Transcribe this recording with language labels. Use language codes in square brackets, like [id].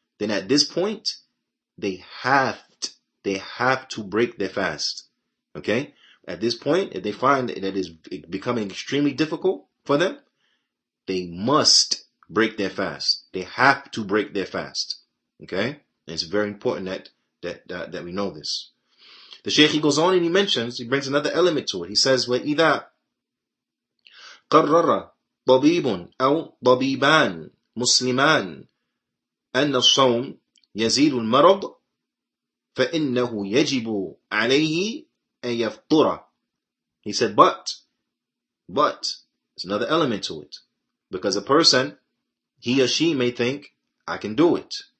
[en] Then at this point, they have to break their fast. Okay? At this point, if they find that it is becoming extremely difficult for them, they must break their fast. They have to break their fast. Okay? And it's very important that we know this. The Shaykh, he goes on and he brings another element to it. He says, [ar] وَإِذَا قَرَّرَ طَبِيبٌ أَوْ طَبِيبَانِ مُسْلِمَانِ أَنَّ الصَّوْمِ يزيد المرض فإنه يجب عليه أن يفطر. [en] He said, but there's another element to it. Because a person, he or she may think, I can do it.